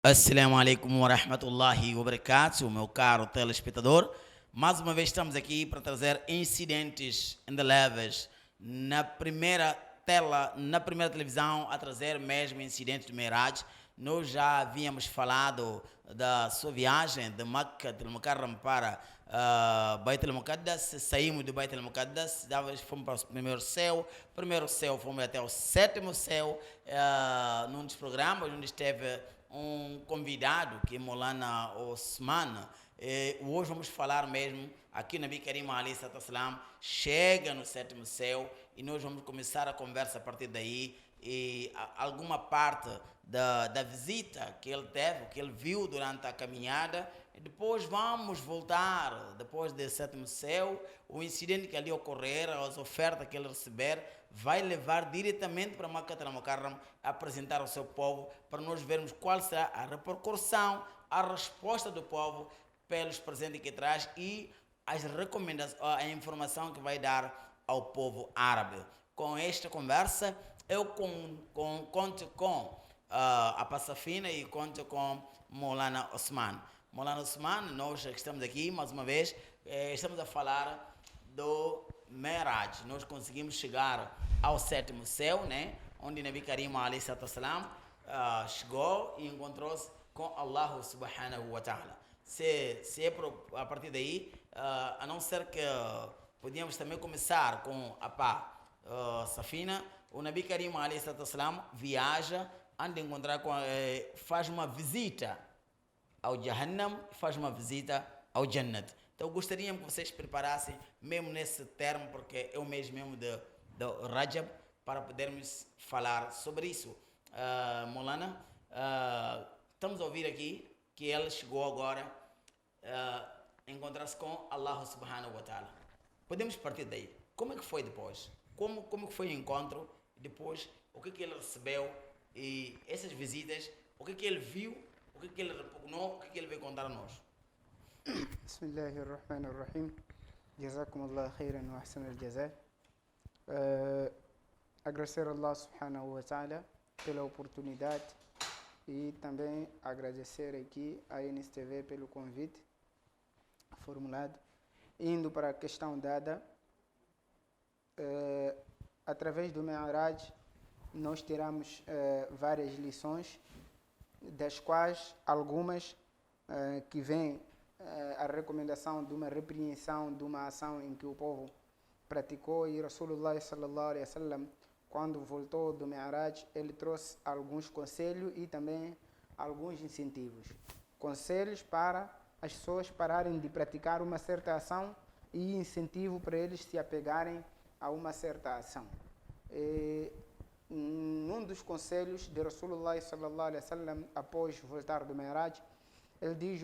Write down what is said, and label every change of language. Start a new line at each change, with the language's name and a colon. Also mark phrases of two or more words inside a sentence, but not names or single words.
Arabic: السلام عليكم ورحمة الله وبركاته,
Portuguese: meu caro telespectador. Mais uma vez estamos aqui para trazer incidentes indeleves na primeira tela, na primeira televisão, a trazer mesmo incidentes de Miraj. Nós já havíamos falado da sua viagem de Makkah al-Mukarram para Bait al-Muqaddas. Saímos do Bait al-Muqaddas, fomos para o primeiro céu fomos até o sétimo céu, num dos programas onde esteve um convidado, que é Molana Osman. Hoje vamos falar mesmo, aqui na Karim Ali Salam chega no sétimo céu e nós vamos começar a conversa a partir daí. E alguma parte da visita que ele teve, que ele viu durante a caminhada, e depois vamos voltar, depois do sétimo céu, o incidente que ali ocorrer, as ofertas que ele receber, vai levar diretamente para Makkah al-Mukarram, apresentar ao seu povo, para nós vermos qual será a repercussão, a resposta do povo pelos presentes que traz e as recomendações, a informação que vai dar ao povo árabe. Com esta conversa, eu conto com a Passafina e conto com Molana Osman. Molana Osman, nós estamos aqui mais uma vez, estamos a falar do Meraj. Nós conseguimos chegar ao sétimo céu, né? Onde Nabi Karim
Arabic: عليه السلام
Portuguese: chegou e encontrou-se com
Arabic: الله سبحانه وتعالى.
Portuguese: Se é a partir daí, a não ser que podíamos também começar com a Safina, o Nabi Karim
Arabic: عليه السلام
Portuguese: viaja, anda a encontrar faz uma visita ao Jahannam, faz uma visita ao Jannat. Então gostaria que vocês preparassem mesmo nesse termo, porque é o mês mesmo de Rajab, para podermos falar sobre isso. Molana, estamos a ouvir aqui que ele chegou agora a encontrar-se com
Arabic: الله سبحانه وتعالى.
Portuguese: Podemos partir daí. Como é que foi depois? Como que foi o encontro? Depois, o que ele recebeu? E essas visitas, o que ele viu? O que ele repugnou? O que ele veio contar a nós?
Arabic: بسم الله الرحمن الرحيم. جزاكم الله خيرا وأحسن الجزاء.
Portuguese: Agradecer a
Arabic: الله سبحانه وتعالى
Portuguese: pela oportunidade e também agradecer aqui à NSTV pelo convite formulado. Indo para a questão dada, através do Mi'raj nós tiramos várias lições, das quais algumas que vêm a recomendação de uma repreensão de uma ação em que o povo praticou, e Rasulullah
Arabic: صلى الله عليه وسلم,
Portuguese: quando voltou do Mi'raj, ele trouxe alguns conselhos e também alguns incentivos. Conselhos para as pessoas pararem de praticar uma certa ação e incentivo para eles se apegarem a uma certa ação. Num dos conselhos de Rasulullah
Arabic: صلى الله عليه وسلم,
Portuguese: após voltar do Mi'raj, ele diz o